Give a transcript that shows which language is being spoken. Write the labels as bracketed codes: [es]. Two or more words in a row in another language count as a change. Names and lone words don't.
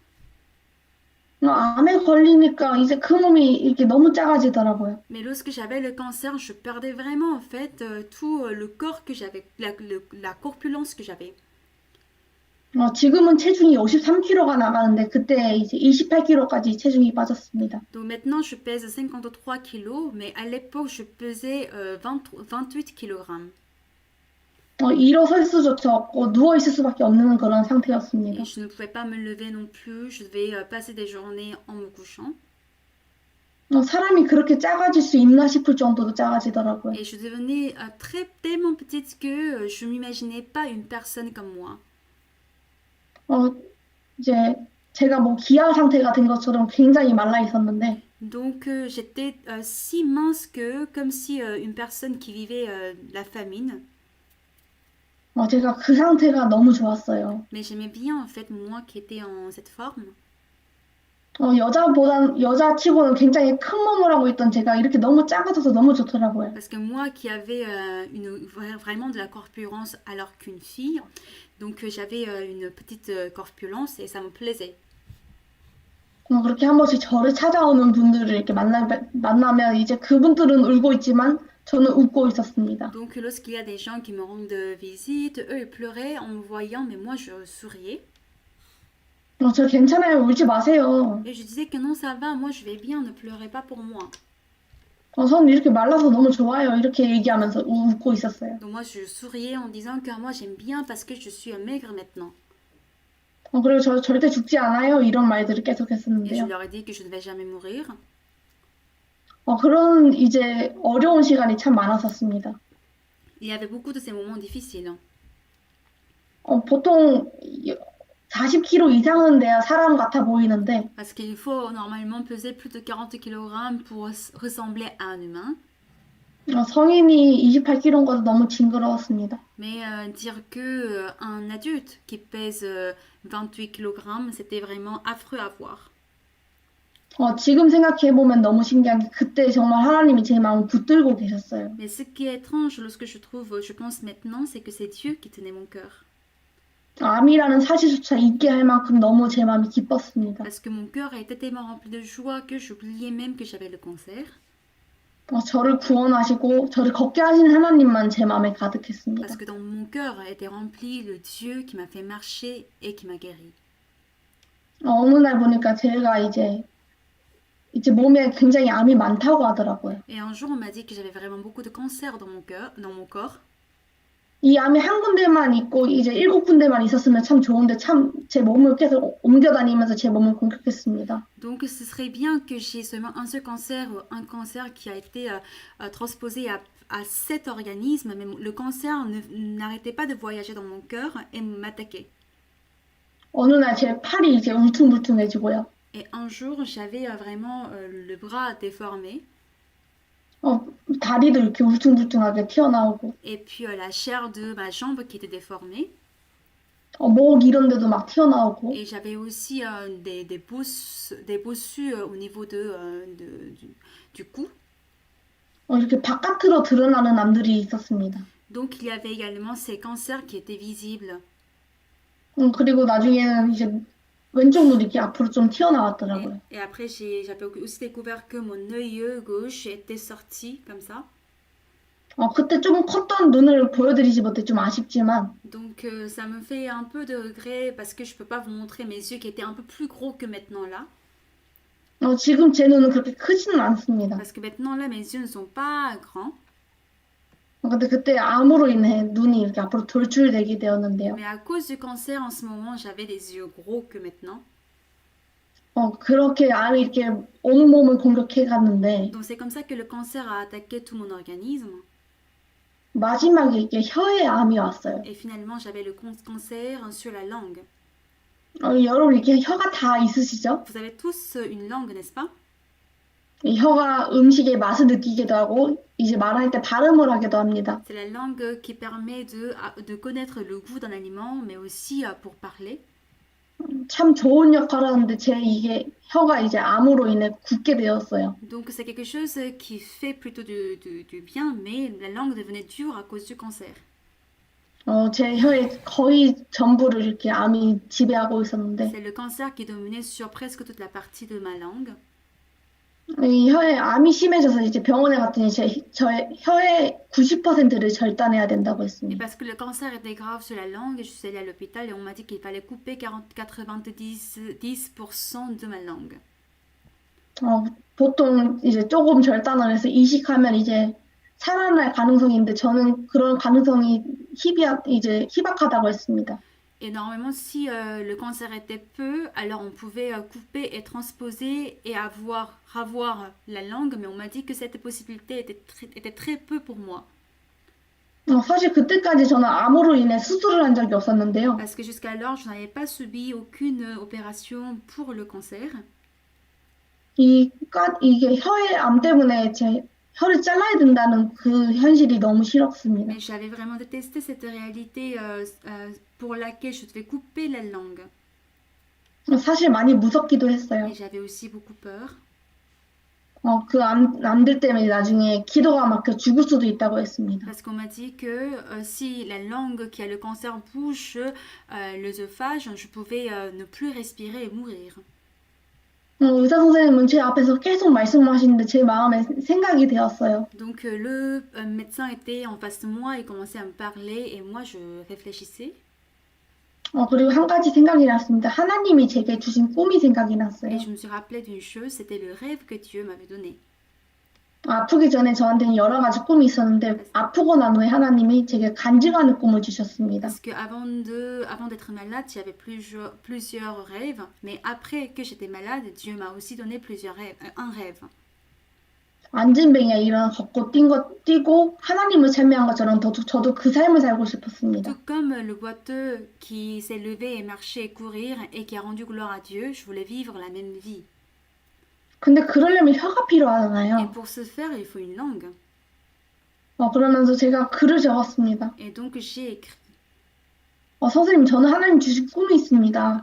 [ko] 암에 걸리니까 이제 그 몸이 이렇게 너무 작아지더라고요. [fr] Mais lorsque j'avais le cancer, je perdais vraiment en fait tout le corps que j'avais, la corpulence que j'avais. [ko] 지금은 체중이 53kg가 나가는데 그때 이제 28kg까지 체중이 빠졌습니다. [fr] Donc maintenant, je pèse 53 kilos, mais à l'époque, je pesais 28 kg. [ko] 일어설 수조차 없고 누워 있을 수밖에 없는 그런 상태였습니다. [fr] Et je ne pouvais pas me lever non plus, je devais passer des journées en me couchant. [ko] 사람이 그렇게 작아질 수 있나 싶을 정도로 작아지더라고요. [fr] Et je devenais tellement petite que je m'imaginais pas une personne comme moi. [ko] 이제 제가 뭐 기아 상태가 된 것처럼 굉장히 말라 있었는데, [fr] Donc j'étais si mince que comme si une personne qui vivait la famine. [ko] 제가 그 상태가 너무 좋았어요. [fr] Mais j'aimais bien en fait moi qui étais en cette forme. [ko] 여자치고는 굉장히 큰 몸을 하고 있던 제가 이렇게 너무 작아져서 너무 좋더라고요. [fr] Parce que moi qui avais vraiment de la corpulence alors qu'une fille, donc j'avais une petite corpulence et ça me plaisait. [ko] 그렇게 한 번씩 저를 찾아오는 분들을 이렇게 만나면 이제 그분들은 울고 있지만 저는 웃고 있었습니다. [fr] Donc lorsqu'il y a des gens qui me rendent visite, eux ils pleuraient en me voyant, mais moi je souriais. [ko] 저 괜찮아요. 울지 마세요. [fr] Et je disais que non, ça va, moi je vais bien, ne pleurez pas pour moi. [ko] 저는 이렇게 말라서 너무 좋아요. 이렇게 얘기하면서 웃고 있었어요. [fr] Donc moi je souriais en disant que moi j'aime bien parce que je suis maigre maintenant. [ko] 그리고 저 절대 죽지 않아요. 이런 말들을 계속 [fr] Et je [ko] 했었는데요. [fr] leur ai dit que je ne vais jamais mourir. [ko] 그런 이제 어려운 시간이 참 많았었습니다. [fr] Il y avait beaucoup de ces moments difficiles. [ko] 보통 40kg 이상은 돼야 사람 같아 보이는데, [fr] Parce qu'il faut normalement peser plus de 40 kg pour ressembler à un humain. [ko] 성인이 28kg인 것도 너무 징그러웠습니다. [fr] Mais dire que un adulte qui pèse 28 kg, c'était vraiment affreux à voir. [ko] 지금 생각해보면 너무 신기한 게 그때 정말 하나님이 제 마음을 붙들고 계셨어요. [fr] Mais ce qui est étrange lorsque je pense maintenant, c'est que c'est Dieu qui tenait mon cœur. [ko] 암이라는 사실조차 잊게 할 만큼 너무 제 마음이 기뻤습니다. [fr] Parce que mon cœur était tellement rempli de joie que j'oubliais même que j'avais le cancer. [ko] 저를 구원하시고 저를 걷게 하신 하나님만 제 마음에 가득했습니다. [fr] Parce que dans mon cœur était rempli le Dieu qui m'a fait marcher et qui m'a guéri. [ko] 어느 날 보니까 제가 이제 몸에 굉장히 암이 많다고 하더라고요. [fr] Et un jour, on m'a dit que j'avais vraiment beaucoup de cancer dans mon corps. [ko] 이 암이 한 군데만 있고 이제 7군데만 있었으면 참 좋은데 참 제 몸을 계속 옮겨 다니면서 제 몸을 공격했습니다. [fr] Donc ce serait bien que j'ai seulement un seul cancer, un cancer qui a été transposé à 7 organismes, mais le cancer n'arrêtait pas de voyager dans mon cœur et m'attaquer. [ko] 어느 날 제 팔이 이제 울퉁불퉁해지고요. [fr] Et un jour, j'avais vraiment le bras déformé. [ko] 다리도 이렇게 울퉁불퉁하게 튀어나오고, [fr] Et puis la chair de ma jambe qui était déformée. [ko] 목 이런 데도 막 튀어나오고, [fr] Et j'avais aussi des bossus au niveau du cou. [ko] 이렇게 바깥으로 드러나는 암들이 있었습니다. [fr] Donc il y avait également ces cancers qui étaient visibles. [ko] 그리고 나중에는 이제 왼쪽 눈이 이렇게 앞으로 좀 튀어나왔더라고요. [fr] Et après, j'avais aussi découvert que mon œil gauche était sorti comme ça. [ko] 그때 좀 컸던 눈을 보여드리지 못해 좀 아쉽지만, [fr] Donc ça me fait un peu de regret parce que je peux pas vous montrer mes yeux qui étaient un peu plus gros que maintenant là. [ko] 지금 제 눈은 그렇게 크지는 않습니다. [fr] Parce que maintenant là, mes yeux ne sont pas grands. [ko] 근데 그때 암으로 인해 눈이 이렇게 앞으로 돌출되게 되었는데요. [fr] Mais à cause du cancer, en ce moment, j'avais des yeux gros que maintenant. [ko] 그렇게 암이 이렇게 온몸을 공격해 갔는데, [fr] Donc c'est comme ça que le cancer a attaqué tout mon organisme. [ko] 마지막에 이렇게 혀에 암이 왔어요. [fr] Et finalement, j'avais le cancer sur la langue. [ko] 여러분 이렇게 혀가 다 있으시죠? [fr] Vous avez tous une langue, n'est-ce pas? [ko] 이 혀가 음식의 맛을 느끼기도 하고, 이제 말할 때 발음을 하기도 합니다. [fr] C'est la langue qui permet de connaître le goût d'un aliment, mais aussi pour parler. [ko] 참 좋은 역할을 하는데 제 이게 혀가 이제 암으로 인해 굳게 되었어요. [fr] Donc c'est quelque chose qui fait plutôt du bien, mais la langue devenait dure à cause du cancer. [ko] 제 혀의 거의 전부를 이렇게 암이 지배하고 있었는데, [fr] C'est le cancer qui dominait sur presque toute la partie de ma langue. [ko] 이 혀에 암이 심해져서 이제 병원에 갔더니 저의 혀의 90%를 절단해야 된다고 [fr] Et [ko] 했습니다. [fr] parce que le cancer était grave sur la langue, je suis allée à l'hôpital et on m'a dit qu'il fallait couper 10% de ma langue. [ko] 보통 이제 조금 절단을 해서 이식하면 이제 살아날 가능성이 있는데 저는 그런 가능성이 이제 희박하다고 했습니다. [fr] Et normalement, si le cancer était peu, alors on pouvait couper et transposer et ravoir la langue, mais on m'a dit que cette possibilité était très peu pour moi. [ko] 사실 그때까지 저는 암으로 인해 수술을 한 적이 없었는데요. [fr] Parce que jusqu'alors, je n'avais pas subi aucune opération pour le cancer. [ko] 이게 혀의 암 때문에 제 혀를 잘라야 된다는 그 현실이 너무 싫었습니다. [fr] Mais j'avais vraiment détesté cette réalité pour laquelle je devais couper la langue. [ko] 사실 많이 무섭기도 했어요. [fr] Et j'avais aussi beaucoup peur. [ko] 그 암들 때문에 나중에 기도가 막혀 죽을 수도 있다고 했습니다. [fr] Parce qu'on m'a dit que si la langue qui a le cancer bouche l'œsophage, je pouvais ne plus respirer et mourir. [ko] 의사 선생님은 제 앞에서 계속 말씀하시는데 제 마음에 생각이 되었어요. [fr] Donc le médecin était en face de moi et commençait à me parler et moi je réfléchissais. [ko] 그리고 한 가지 생각이 났습니다. 하나님이 제게 주신 꿈이 생각이 났어요. [fr] Et je me suis rappelé d'une chose, c'était le rêve que Dieu m'avait donné. [ko] 아프기 전에 저한테는 여러 가지 꿈이 있었는데 아프고 난 후에 하나님이 제게 간증하는 꿈을 주셨습니다. [fr] Parce que avant d'être malade, j'avais plusieurs rêves, mais après que j'étais malade, Dieu m'a aussi donné un rêve. [ko] 안진뱅이가 일어나 걷고 뛰고 하나님을 찬미한 것처럼 저도 그 삶을 살고 싶었습니다. [fr] Tout comme le boiteux qui s'est levé et marché et courir et qui a rendu gloire à Dieu, je voulais vivre la même vie. [ko] 근데 그러려면 혀가 [fr] Et [ko] 필요하잖아요. [fr] pour ce faire, il faut une langue. [ko] 그러면서 제가 글을 적었습니다. [fr] Et donc j'ai écrit. [ko] 선생님, 저는 하나님 주신 꿈이 있습니다.